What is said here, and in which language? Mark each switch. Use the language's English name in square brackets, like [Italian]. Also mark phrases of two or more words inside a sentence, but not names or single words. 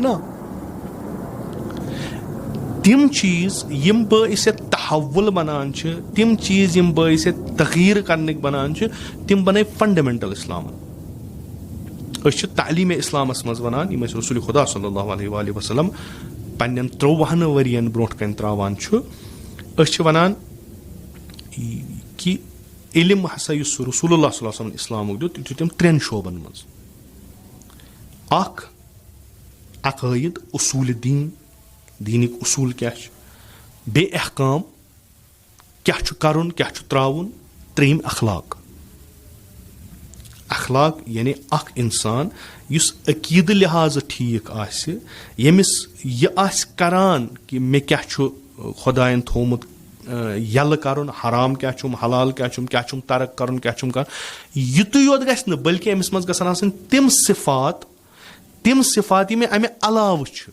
[Kashmiri] نہ, تِم چیٖز یِم باعث تحول بنان چھِ, تِم چیٖز یِم باعث تغیٖر کرنٕکۍ بنان چھِ, تِم بنٲے فنڈامنٹل اسلامن. أسۍ چھِ تعلیٖمِ اسلامس منٛز ونان, یِم أسۍ رسول خدا [Arabic] صلی اللہ علیہ وسلم [Kashmiri] پننٮ۪ن 53 ؤرین برونٛٹھ کنہِ تراوان چھُ. أسۍ چھِ ونان کہِ علم ہسا یُس رسول اللہ [Arabic] صلی اللہ علیہ وسلم [Kashmiri] اسلامُک دیُت, یہِ دیُت تٔمۍ 3 شوبن منٛز. اکھ عقٲیِد, اصوٗلِ دیٖن, دیٖنٕکۍ اصوٗل کیٛاہ چھِ, بیٚیہِ احکام کیٛاہ چھُ کرُن کیٛاہ چھُ ترٛاوُن, 3 اخلاق. اخلاق یعنی اکھ انسان یُس عقیٖدٕ لحاظہٕ ٹھیٖک آسہِ, ییٚمِس یہِ آسہِ کران کہِ مےٚ کیٛاہ چھُ خۄدایَن تھوٚومُت یَلہٕ کرُن, حرام کیٛاہ چھُم, حلال کیٛاہ چھُم ترک کرُن, کیٛاہ چھُم کرُن, یُتُے یوت گژھِ نہٕ بٔلکہِ أمِس منٛز گژھن آسٕنۍ تِم صفات یِم اَمہِ علاوٕ چھِ.